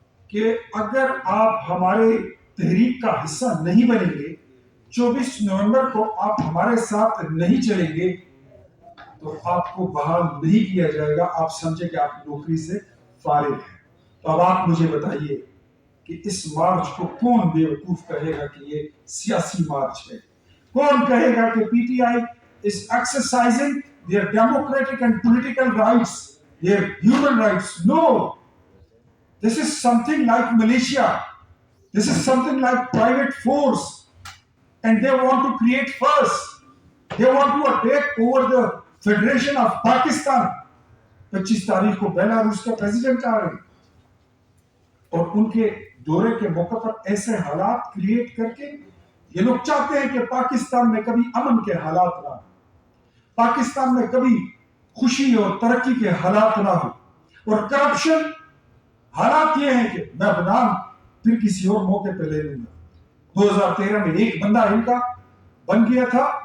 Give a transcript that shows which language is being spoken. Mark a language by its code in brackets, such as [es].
[ur] کہ اگر آپ ہمارے تحریک کا حصہ نہیں بنیں گے، 24 نومبر کو آپ ہمارے ساتھ نہیں چلیں گے تو آپ کو بحال نہیں کیا جائے گا، آپ سمجھے کہ آپ نوکری سے فارغ ہیں۔ تو اب آپ مجھے بتائیے کہ اس مارچ کو کون بے وقوف کہے گا کہ یہ سیاسی مارچ ہے؟ کون کہے گا کہ P T I [en] is exercising their democratic and political rights, their human rights? No. This is something like militia. This is something like private force. And they want to create first. They want to attack over the Federation of Pakistan. [ur] 25 تاریخ کو Belarus کا president آ رہے ہیں، اور ان کے دورے کے موقع پر ایسے حالات کریٹ کر کے یہ لوگ چاہتے ہیں کہ پاکستان میں کبھی امن کے حالات نہ ہو، پاکستان میں کبھی خوشی اور ترقی کے حالات نہ ہو، اور کرپشن حالات یہ ہیں کہ میں نام پھر کسی اور موقع پہ لے لوں گا۔ 2013 میں ایک بندہ ان کا بن گیا تھا